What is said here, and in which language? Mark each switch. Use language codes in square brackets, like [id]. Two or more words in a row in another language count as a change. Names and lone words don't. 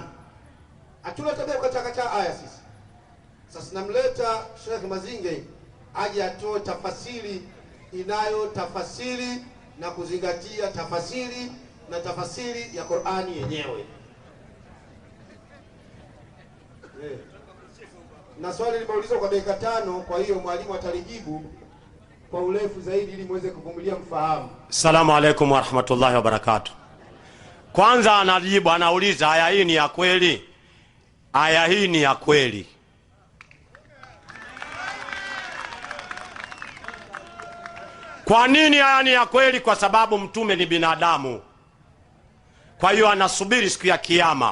[sw] Hatuna tabia kukataa aya sisi. Sasa namleta Sheikh Mazinge aje atoe tafasiri inayotafasiri na kuzingatia tafasiri na tafasiri ya Qur'ani yenyewe. Na swali limeulizwa kwa dakika 5, kwa hiyo mwalimu atalijibu kwa urefu zaidi ili muweze kuvumilia mfahamu. [ar] السلام عليكم ورحمة الله وبركاته. [sw] Kwanza anajibu, anauliza aya hii ni ya kweli? Aya hii ni ya kweli. Kwa nini aya ni ya kweli? Kwa sababu mtume ni binadamu, kwa hiyo anasubiri siku ya kiyama.